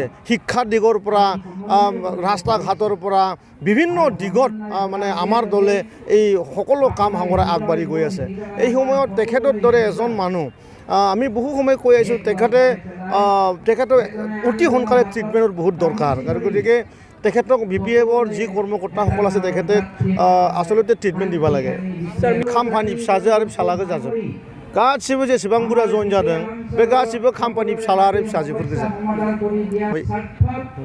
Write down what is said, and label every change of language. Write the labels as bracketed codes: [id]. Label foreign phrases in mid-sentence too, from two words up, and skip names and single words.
[as] শিক্ষাৰ দিগৰ পৰা, ৰাস্তা ঘাটৰ পৰা বিভিন্ন দিগত মানে আমাৰ দলে এই সকলো কাম সামৰাই আগবাঢ়ি গৈ আছে। এই সময়ত তেখেতৰ দৰে এজন মানুহ আমি বহু সময় কৈ আহিছোঁ, তেখেতৰ অতি সোনকালে ট্ৰিটমেণ্টৰ বহুত দৰকাৰ। গতিকে তেখেতক BPFৰ যি কৰ্মকৰ্তাসকল আছে তেখেতে আচলতে ট্ৰিটমেণ্ট দিব লাগে। [brx] खाम्फानि फिसाजो आरो फिसालाखौ जाजोब गासिबो जेसेबां बुरजा जइन जादों बे गासिबो खाम्फानि फिसाला आरो फिसाजोफोर गोजा।